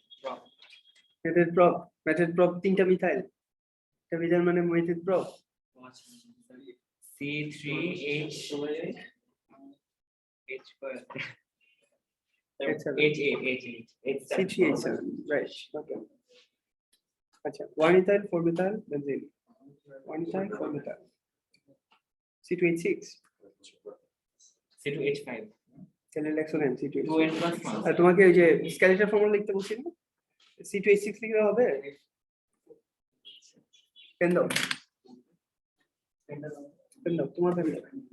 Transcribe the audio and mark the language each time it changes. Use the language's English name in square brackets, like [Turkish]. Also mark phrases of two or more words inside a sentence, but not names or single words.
[English] method prop [Bangla] তিনটা মিথাইল, এটা মিথাইল মানে [English] method prop. C3H H H7. H7. C3H7, right? Okay. আচ্ছা, 1 ethyl 4 methyl benzene. 1 ethyl 4 methyl. C2H6. C2H5. [Bangla] তাহলে লেখো না C2H6. [English] 2n plus 1. [Bangla] আর তোমাকে ওই যে [English] skeletal formula [Bangla] লিখতে বলছি না, C2H6 লিখলে হবে। পেন দাও তোমার পেন দাও।